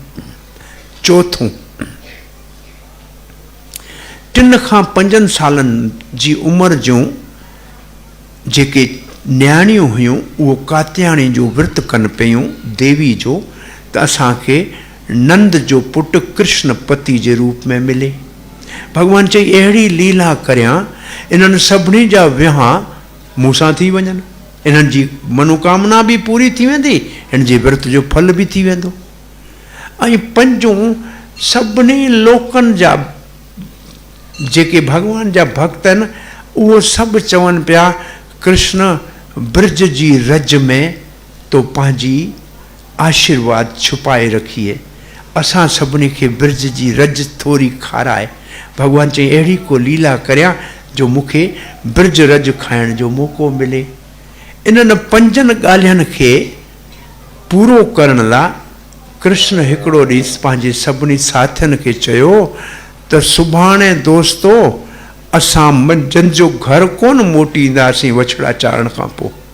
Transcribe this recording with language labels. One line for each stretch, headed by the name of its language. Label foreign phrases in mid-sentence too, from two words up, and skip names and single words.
Sindhi: चौथों, 3 खां 5 सालनि जी उमिरि जूं जेके न्याणियूं हुयूं उहो कात्यायनी जो विर्त कनि पियूं देवी जो, त असांखे नंद जो पुटु कृष्ण पति जे रूप में मिले। भगवान चई अहिड़ी लीला करियां इन्हनि सभिनी जा विहांउ मूंसां थी वञनि, इन्हनि जी मनोकामना बि पूरी थी वेंदी, हिन जे विर्त जो फल बि थी वेंदो। ऐं 5, सभिनी लोकनि जा जेके भगवान जा भक्त आहिनि उहो सभु चवनि पिया कृष्ण ब्रज जी रज में तो पंहिंजी आशीर्वाद छुपाए रखिए, असां सभिनी खे ब्रज जी रज थोरी खाराए। भगवान चई अहिड़ी को लीला करियां जो मूंखे ब्रज रज खाइण जो मौक़ो मिले। इन्हनि 5 ॻाल्हियुनि खे पूरो करण लाइ कृष्ण हिकिड़ो ॾींहुं पंहिंजे सभिनी साथियुनि खे चयो त सुभाणे दोस्तो असां मंझंदि जो घर कोन मोटींदासीं वछड़ा चारण खां पोइ।